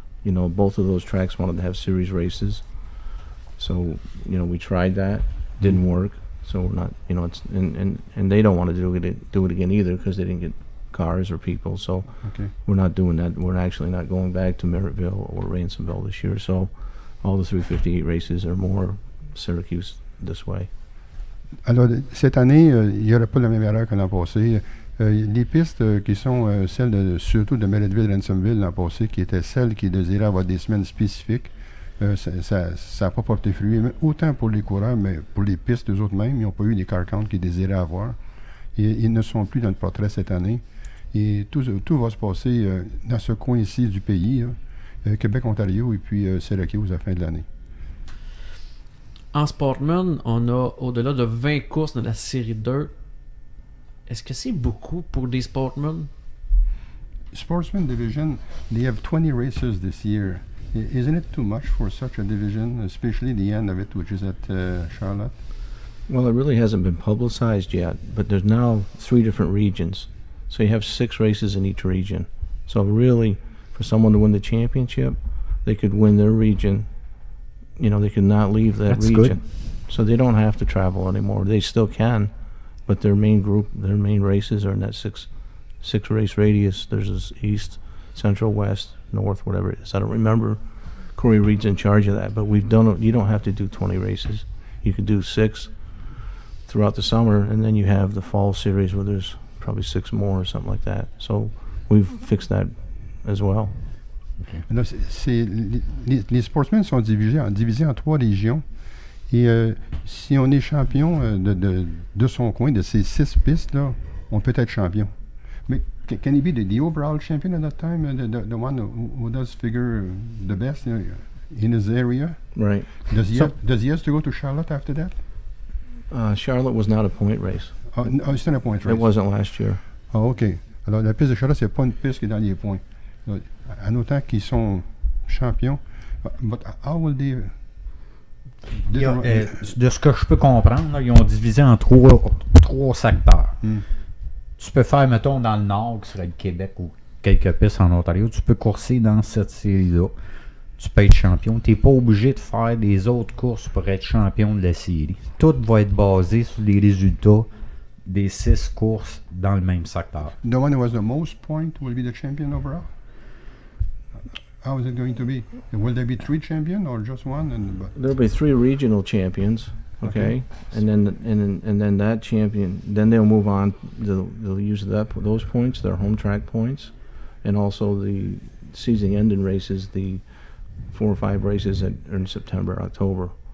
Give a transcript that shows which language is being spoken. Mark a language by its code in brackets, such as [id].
[en] You know, both of those tracks wanted to have series races. So, you know, we tried that. Didn't work. So we're not, you know, it's and they don't want to do it again either because they didn't get cars or people. So we're not doing that. We're actually not going back to Merrittville or Ransomville this year. So all the 358 races are more Syracuse this way. [fr] Alors, cette année, il n'y aura pas la même erreur que l'an passé. Les pistes qui sont celles surtout de Merrittville-Ransomville l'an passé, qui étaient celles qui désiraient avoir des semaines spécifiques, ça n'a pas porté fruit, autant pour les coureurs, mais pour les pistes, eux autres mêmes, ils n'ont pas eu les car counts qu'ils désiraient avoir. Et ils ne sont plus dans le portrait cette année. Et tout va se passer dans ce coin-ci du pays, Québec, Ontario et puis Syracuse à la fin de l'année. En Sportman, on a au-delà de 20 courses dans la série 2. Est-ce que c'est beaucoup pour des Sportman? [en] Sportsman division, they have 20 races this year. Isn't it too much for such a division, especially the end of it, which is at Charlotte? Well, it really hasn't been publicized yet, but there's now 3 different regions. So you have 6 races in each region. So really, for someone to win the championship, they could win their region. You know, they could not leave that That's region. Good. So they don't have to travel anymore. They still can, but their main races are in that six race radius. There's this east, central, west, north, whatever it is. I don't remember. Corey Reed's in charge of that, but you don't have to do 20 races. You could do 6 throughout the summer, and then you have the fall series where there's probably 6 more or something like that. So we've fixed that as well. Okay. [fr] Alors, les sportsmen sont divisés en 3 régions. Et si on est champion de son coin, de ces 6 pistes-là, on peut être champion. [en] Mais can he be the overall champion at that time? The one who does figure the best in his area? Right. Does he have to go to Charlotte after that? Charlotte was not a point race. It's not a point race. It wasn't last year. Ah, OK. [fr] Alors, la piste de Charlotte, c'est pas une piste qui est dans les points. En autant qu'ils sont champions. [en] But how will they... [fr] de ce que je peux comprendre, là, ils ont divisé en 3 secteurs. Tu peux faire, mettons, dans le nord, qui serait le Québec ou quelques pistes en Ontario, tu peux courser dans cette série-là. Tu peux être champion. Tu n'es pas obligé de faire des autres courses pour être champion de la série. Tout va être basé sur les résultats des 6 courses dans le même secteur. [en] The one who has the most points will be the champion overall? How is it going to be? Will there be 3 champions or just one? There'll be 3 regional champions, okay? And then that champion, then they'll move on. They'll use those points, their home track points, and also the season-ending races, the 4 or 5 races in September, October.